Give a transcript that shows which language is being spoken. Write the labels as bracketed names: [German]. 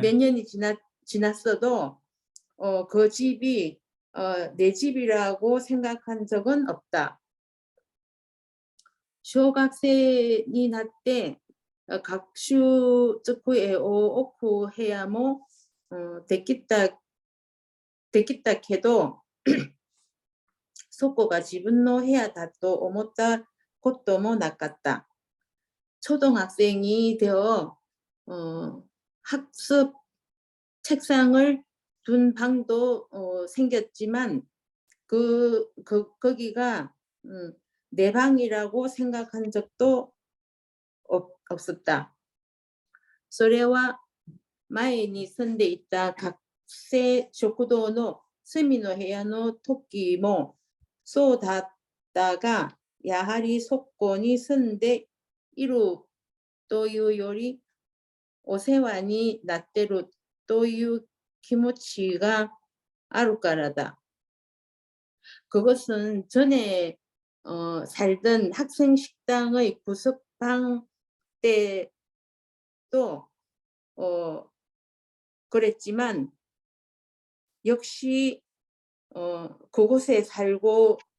[Korean] 몇 년이 지났어도 그 집이 내 집이라고 생각한 적은 없다. [Japanese] 小学生になって学習机を置く部屋もできたけどそこが自分の部屋だと思ったこともなかった. [Korean] 초등학생이 되어 학습 책상을 둔 방도 생겼지만 거기가 내 방이라고 생각한 적도 없었다. [Japanese] それは前に住んでいた学生食堂の隅の部屋の時もそうだったが、やはりそこに住んでいるというよりお世話になってるという気持ちがあるからだ. [Korean] 그것은 전에 살던 학생 식당의 구석방 때도 그랬지만 역시 그곳에 살고